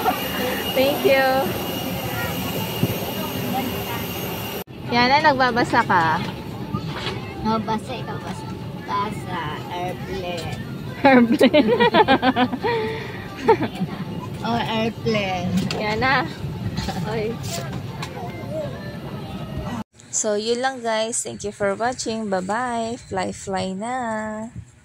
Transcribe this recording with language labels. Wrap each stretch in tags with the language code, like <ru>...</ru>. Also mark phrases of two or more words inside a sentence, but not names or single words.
<en>Thank you.</en> <tl>Yana, nagbabasa ka? Basa, ikaw basa. Basa, airplane. Airplane. Yana. Okay. So, yun lang guys.</tl> <en>Thank you for watching. Bye-bye.</en> <tl>Fly na.</tl>